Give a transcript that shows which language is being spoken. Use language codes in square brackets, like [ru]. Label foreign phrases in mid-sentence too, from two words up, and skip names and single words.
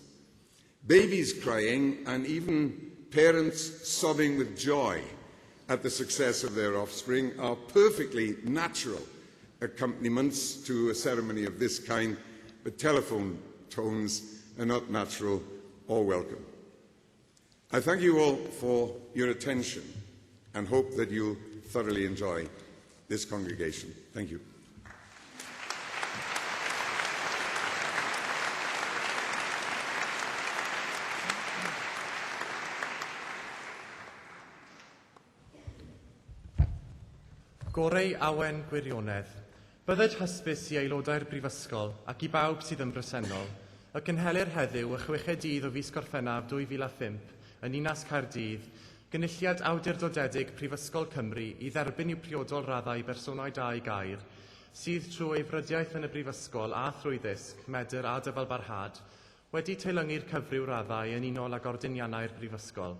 [en] Babies crying and even parents sobbing with joy at the success of their offspring are perfectly natural accompaniments to a ceremony of this kind, but telephone tones are not natural or welcome. I thank you all for your attention and hope that you'll thoroughly enjoy this congregation. Thank you. [cy] Gorau awen gwirionedd. Bydded hysbys i aelodau'r Brifysgol ac i bawb sydd yn bresennol, y cynhelir heddiw y 6 dydd o fis Gorffennaf 2005 yn Ninas Caerdydd, gynulliad awdurdodedig Prifysgol Cymru i dderbyn i'w priodol raddau bersonau dau gair, sydd trwy frydiaeth yn y Brifysgol a thrwy ddisg, medr a dyfalbarhad, wedi teilyngu'r cyfryw raddau yn unol ag ordiniannau'r Brifysgol.